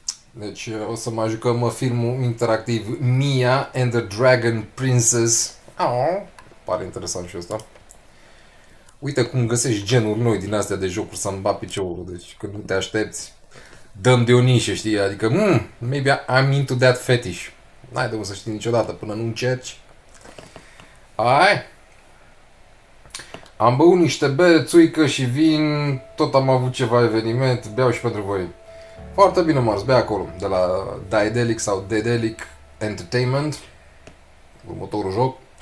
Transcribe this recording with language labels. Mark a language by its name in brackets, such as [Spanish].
[Romanian] Deci o să mai jucăm filmul interactiv Mia and the Dragon Princess. Pare interesant și ăsta. Uite cum găsești genuri noi din astea de jocuri să-mi bat piciorul. Deci când nu te aștepți, dăm de o nișă, știi? [English] Adică, maybe I'm into that fetish. [Romanian] N-ai de unde să știi niciodată până nu încerci. Am băut niște bere, țuică și vin. Tot am avut ceva eveniment. Beau și pentru voi. Foarte bine, Mars, bea acolo. De la Daedalic sau Daedalic Entertainment. Următorul joc.